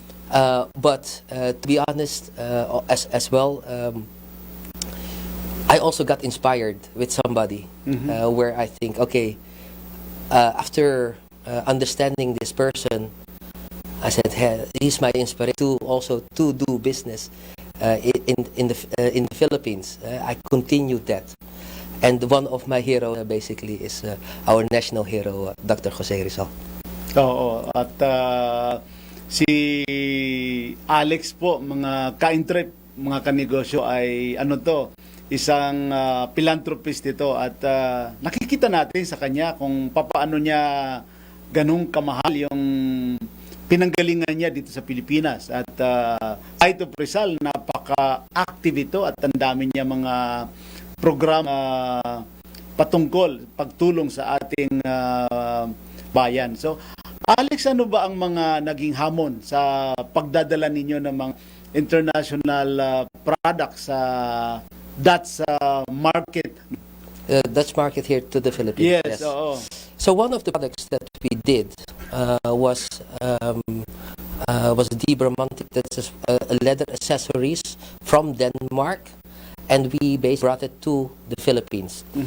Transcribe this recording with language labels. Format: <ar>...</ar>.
<en>But to be honest, as well, I also got inspired with somebody where I think, okay, after understanding this person, I said, hey, he's my inspiration to also to do business in the Philippines. I continued that, and one of my heroes basically is our national hero, Dr. Jose Rizal.</en> <tl>Oo, at si Alex po, mga ka-intrep, mga kanegosyo ay isang philanthropist ito, at nakikita natin sa kanya kung paano niya ganung kamahal yung pinanggalingan niya dito sa Pilipinas. At kahit Rizal, napaka-active ito at ang dami niya mga programa patungkol, pagtulong sa ating bayan. So, Alex, ano ba ang mga naging hamon sa pagdadala ninyo ng mga international products sa Dutch market?</tl> <en>Dutch market here to the Philippines. Yes, oo. So one of the products that we did was Dibramontic. That's a leather accessories from Denmark, and we brought it to the Philippines.</en>